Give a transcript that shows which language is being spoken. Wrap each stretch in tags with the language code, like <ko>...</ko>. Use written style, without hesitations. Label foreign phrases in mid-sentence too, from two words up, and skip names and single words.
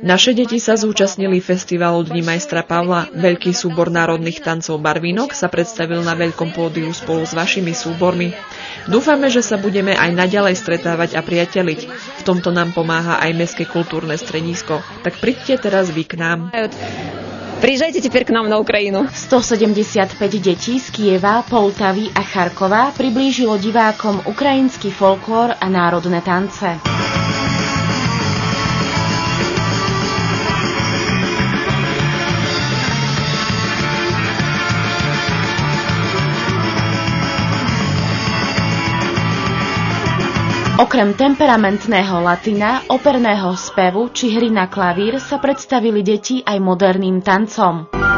<sk>Naše deti sa zúčastnili festivalu Dní majstra Pavla. Veľký súbor národných tancov Barvínok sa predstavil na veľkom pódiu spolu s vašimi súbormi. Dúfame, že sa budeme aj naďalej stretávať a priateliť. V tomto nám pomáha aj Mestské kultúrne stredisko. Tak príďte teraz vy k nám.</sk> <ru>Приезжайте теперь к нам на Украину.</ru> <sk>175 detí z Kieva, Poltavy a Charkova priblížilo divákom ukrajinský folklór a národné tance. Okrem temperamentného latina, operného spevu či hry na klavír sa predstavili deti aj moderným tancom.</sk>